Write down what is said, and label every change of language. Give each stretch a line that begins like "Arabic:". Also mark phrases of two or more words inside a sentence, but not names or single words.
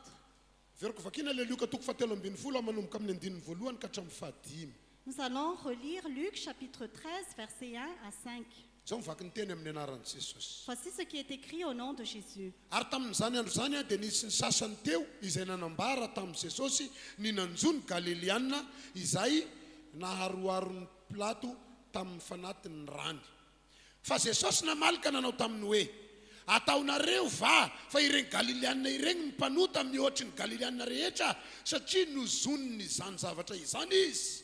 Malagasy: Veriko vakina le Luka toko fahatelo ambin'ny folo manomboka amin'ny andininy voalohany ka hatramin'ny fahadimy.
French: Nous allons relire Luc chapitre 13, versets 1 à 5.
Malagasy: Zao mivaky ny teny amin'ny anaran'i Jesosy.
French: Voici ce qui est écrit au nom de Jésus.
Malagasy: Ary tamin'izany andro zany dia nisy ny sasany teo izay nanambara tamin'i Jesosy ny nanjony Galiliana izay naharoaron'ny Pilato tamin'ny fanatin'ny rany. Fa Jesosy namalika nanao taminy hoe ataonareo va fa ireny Galiliana ireny mipanota mihoatry ny Galiliana rehetra satria nozoniny izany zavatra izany izy.